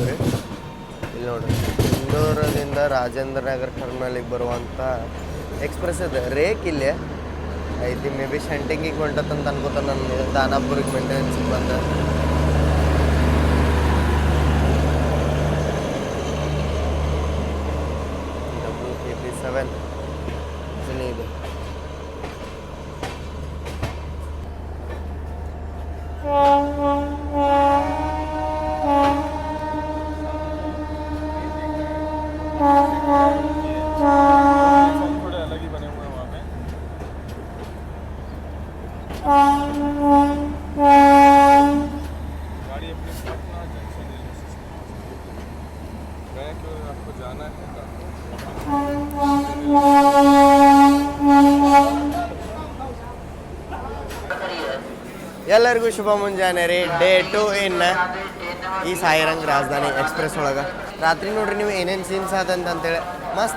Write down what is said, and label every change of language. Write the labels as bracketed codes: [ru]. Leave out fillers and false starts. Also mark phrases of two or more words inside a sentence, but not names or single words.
[kn] ರೀ ಇಲ್ಲಿ ನೋಡ್ರಿ ಇಂದೋರದಿಂದ ರಾಜೇಂದ್ರ ನಗರ್ ಟರ್ಮಿನಲಿಗೆ ಬರುವಂಥ ಎಕ್ಸ್ಪ್ರೆಸ್ ಇದೆ ರೇಕ್ ಇಲ್ಲೇ ಐತಿ [en] may be [kn] ಶೆಂಟಿಂಗಿಗೆ ಹೊಂಟತ್ತಂತ ಅನ್ಕೋತ ನನ್ನ ದಾನಾಪುರಿಗೆ ಮೇಂಟೆನೆನ್ಸಿಗೆ ಬಂದ WKP7 ಇದೆ [hi] थोड़े अलग ही बने हुए हैं वहाँ पे गाड़ी अपनी पटना जंक्शन रेलवे स्टेशन गए क्यों आपको जाना है [kn] ಎಲ್ಲರಿಗೂ ಶುಭ ಮುಂಜಾನೆ ರೀ [en] day 2 in [kn] ಈ ಸಾಯಿರಂಗ್ ರಾಜಧಾನಿ ಎಕ್ಸ್ಪ್ರೆಸ್ ಒಳಗೆ ರಾತ್ರಿ ನೋಡ್ರಿ ನೀವು ಏನೇನು ಸೀನ್ಸ್ ಅಂತೇಳಿ ಮಸ್ತ್